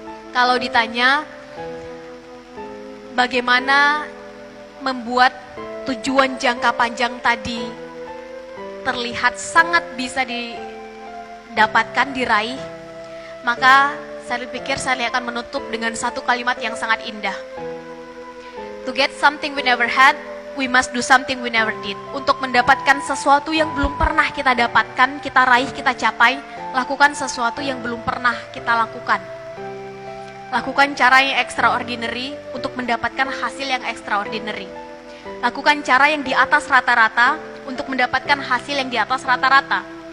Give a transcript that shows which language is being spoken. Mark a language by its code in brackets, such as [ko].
[id] Kalau ditanya, bagaimana membuat tujuan jangka panjang tadi terlihat sangat bisa didapatkan, diraih, maka saya pikir saya akan menutup dengan satu kalimat yang sangat indah. [en] To get something we never had, we must do something we never did. [id] Untuk mendapatkan sesuatu yang belum pernah kita dapatkan, kita raih, kita capai, lakukan sesuatu yang belum pernah kita lakukan. Lakukan cara yang extraordinary untuk mendapatkan hasil yang extraordinary. Lakukan cara yang di atas rata-rata untuk mendapatkan hasil yang di atas rata-rata.